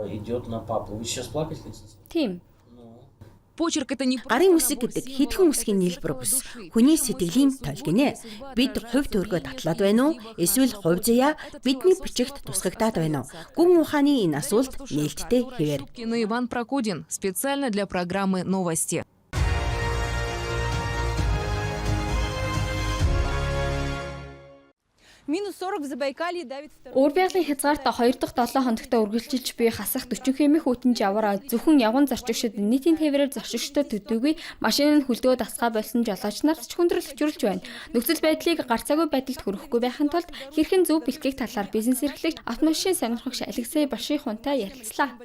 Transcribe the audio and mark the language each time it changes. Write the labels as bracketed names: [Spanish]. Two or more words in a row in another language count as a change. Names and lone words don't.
[Mongolian] Тийм. Гарын үсэг гэдэг хэдхэн үсгийн нийлбэр бүс. Хүний сэтгэлийн тойл гинэ. Бид хувь төргөө татлаад байна уу? Эсвэл хувь заяа бидний бичигт тусгагдаад байна уу? Гүн ухааны энэ асуулт нээлттэй хэвээр. [Russian] Иван Прокудин специально для программы новости. Минус 40 в Забайкалье давит второй. [Mongolian] Уур байгалийн хязгаарт 2 дахь 7 хоногт үргэлжилж буй хасах 40 хэмээх хүтэн жавар зөвхөн явган зорчигчид нийтийн тээврээр зорчигчдод төдийгүй машин нь хүлдөө дасгаа болсон жолооч нарт ч хүндрэл учруулж байна. Нөхцөл байдлыг гарцаагүй байдалд хүрэхгүй байхын тулд хэрхэн зөв бэлтгэх талаар бизнес эрхлэгч автомашин сонирхогч Алексей Башихунтай ярилцлаа.